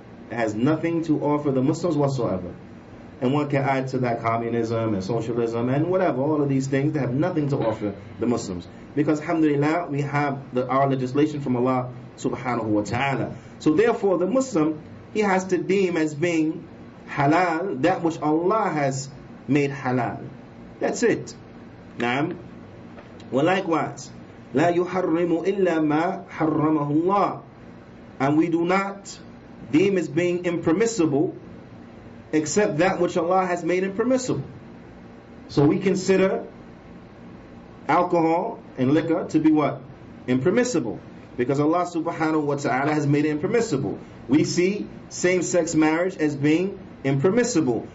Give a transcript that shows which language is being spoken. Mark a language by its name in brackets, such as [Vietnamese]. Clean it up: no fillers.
[English] It has nothing to offer the Muslims whatsoever. And one can add to that communism and socialism and whatever, all of these things that have nothing to offer the Muslims. Because alhamdulillah, we have our legislation from Allah subhanahu wa ta'ala. So therefore the Muslim, he has to deem as being halal that which Allah has made halal. That's it. Naam. Well, likewise, [Arabic] لا يحرم إلا ما حرمه الله. [English] And we do not deem as being impermissible except that which Allah has made impermissible. So we consider alcohol and liquor to be what? Impermissible. Because Allah subhanahu wa ta'ala has made it impermissible. We see same-sex marriage as being impermissible.